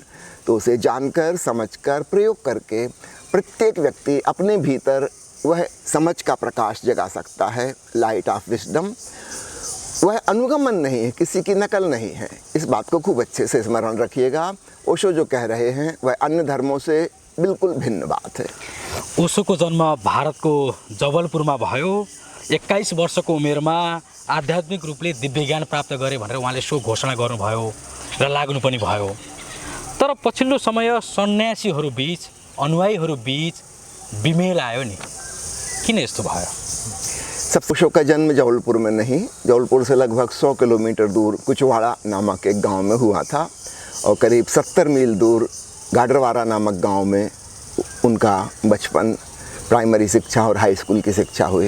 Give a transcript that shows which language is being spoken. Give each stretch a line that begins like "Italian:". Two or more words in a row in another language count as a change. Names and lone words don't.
Hindi: तो उसे जानकर, समझकर, प्रयोग करके प्रत्येक व्यक्ति अपने भीतर वह समझ का प्रकाश जगा सकता है,
English: light of wisdom.
Hindi: वह अनुगमन नहीं है, किसी की नकल नहीं है। इस बात को खूब अच्छे से स्मरण रखिएगा। ओशो जो कह रहे हैं वह अन्य धर्मों से बिल्कुल भिन्न बात है।
Nepali: ओशोको जन्म भारतको जबलपुरमा भयो। 21 वर्षको उमेरमा आध्यात्मिक रूपले दिव्य ज्ञान प्राप्त गरे भनेर उहाँले सो घोषणा गर्नुभयो र लाग्नु पनि भयो। तर पछिल्लो समय सन्यासीहरू बीच अनुयायीहरू बीच विमेल आयो नि, किन यस्तो भयो?
Hindi: सब ओशो का जन्म जबलपुर में नहीं, जबलपुर से लगभग 100 किलोमीटर दूर कुचवाड़ा नामक एक गांव में हुआ था और करीब 70 मील दूर गाडरवारा नामक गांव में उनका बचपन, प्राइमरी शिक्षा और
English: high school
Hindi: की शिक्षा हुई।